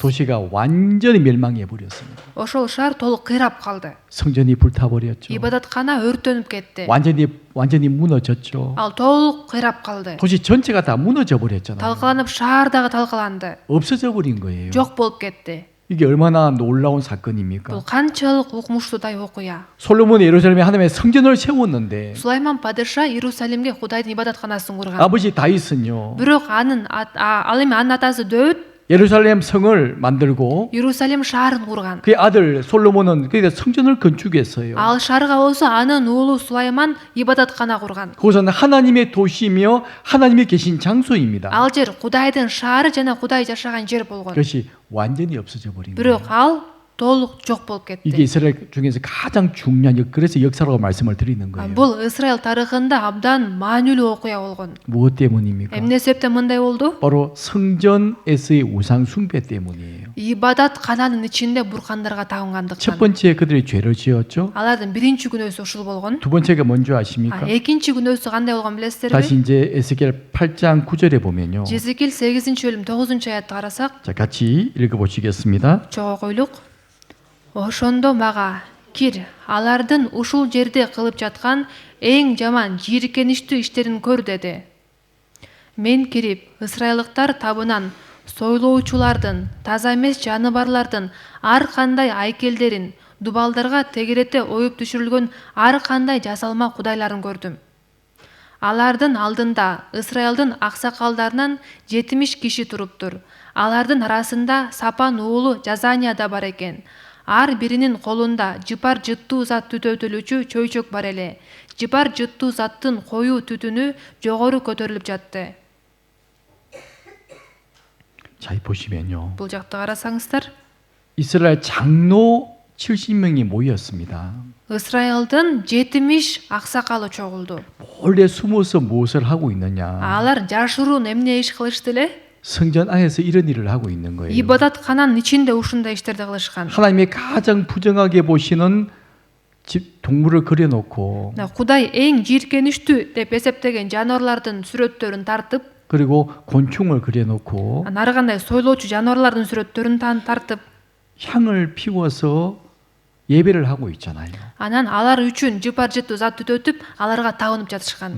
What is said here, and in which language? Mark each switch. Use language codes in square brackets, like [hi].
[ko] 도시가 완전히 멸망해 버렸습니다. [ky] Ошол шаар толук кыйрап калды. [ko] 성전이 불타버렸죠. [ky] ибадаткана өртөнүп кетти. [ko] 완전히 무너졌죠. [ky] Ал толук кыйрап калды. [ko] 도시 전체가 다 무너져 버렸잖아요. [ky] талкаланып шаар дагы талкаланды. [ko] 없어져 버린 거예요. [ky] жок болуп кетти. [ko] 이게 얼마나 놀라운 사건입니까? [ky] Бул канчалык укмуштуудай окуя. [ko] 솔로몬이 예루살렘에 하나님의 성전을 세웠는데 [ky] Сулайман падыша Иерусалимге Кудайдын ибадатканасын курган. [ko] 아버지 다윗은요. [ky] Бирок ал эми анын атасы Дөүт [ko] 예루살렘 성을 만들고 [ky] Иерусалим шаарын курган. [ko] 그의 아들 솔로몬은 그의 성전을 건축했어요. [ky] Ал шаарга болсо анын уулу Сулайман ибадаткана курган. [ko] 그것은 하나님의 도시이며 하나님이 계신 장소입니다. [ky] Ал жер Кудайдын шаары жана Кудай жашаган жер болгон. [ko] 그것이 완전히 없어져 버린 거예요. [ky] Бирок ал толук жок болуп [ko] 이게 [ky] кетти. [ko] 이스라엘 중에서 가장 중요한 그래서 역사라고 말씀을 드리는 거예요. [ky] Бул Исраил тарыхында абдан маанилүү окуя болгон. [ko] 무엇 때문입니까? [ky] Эмне себептен мындай болду? [ko] 바로 성전에서의 우상 숭배 때문이에요. [ky] Ибадат кананын ичинде буркандарга [ko] 첫 [ky] табынгандыктан. [ko] 번째 그들이 죄를 지었죠. [ky] Алардын биринчи күнөөсү ушул болгон. [ko] 두 번째가 뭔지 아십니까? [ky] Экинчи күнөөсү кандай болгон билесиздерби? [ko] 다시 이제 에스겔 8장 9절에 보면요. [ky] Жезекил 8 бөлүм 9 аятты карасак, [ko] 자, 같이 읽어 보시겠습니다. [ky] чогуу койлук. Ошондо мага кир, алардын ушул жерде кылып жаткан эң жаман жийиркеничтүү иштерин көр деди. Мен кирип, ысрайлыктар табынан сойлоочулардын, таза эмес жаныбарлардын ар кандай айкелдерин, дубалдарга тегерете оюп түшүрүлгөн ар кандай жасалма кудайларын көрдүм. Алардын алдында Исраилдин аксакалдарынан 70 киши туруптур. Алардын арасында Сапан уулу Жазания да бар экен. Ар биринин колунда жыпар жыттуу зат түтөтүлүүчү чөйчөк бар эле. Жыпар жыттуу заттын коюу түтүнү жогору көтөрүлүп жатты. [ko] 자, 보시면요. [ky] Бул жакты карасаңыздар, [ko] 이스라엘 장로 70명이 모였습니다. [ky] Исраилдин 70 аксакалы чогулду. [ko] 몰래 숨어서 무엇을 하고 있느냐? [ky] Алар жашыруун эмне иш кылышты эле? [ko] 성전 안에서 이런 일을 하고 있는 거예요. [ky] Ибадат кананын ичинде ушундай иштерди кылышкан. [ko] 하나님이 가장 부정하게 보시는 집 동물을 그려놓고 [ky] Кудай эң жийиркеничтүү деп эсептеген жаныбарлардын сүрөттөрүн тартып, [ko] 그리고 곤충을 그려놓고 [ky] ары кандай сойлоочу жаныбарлардын сүрөттөрүн тартып, [ko] 향을 피워서 예배를 하고 있잖아요. [ky] анан алар үчүн жыпар жыттуу зат түтөтүп, аларга табынып жатышкан.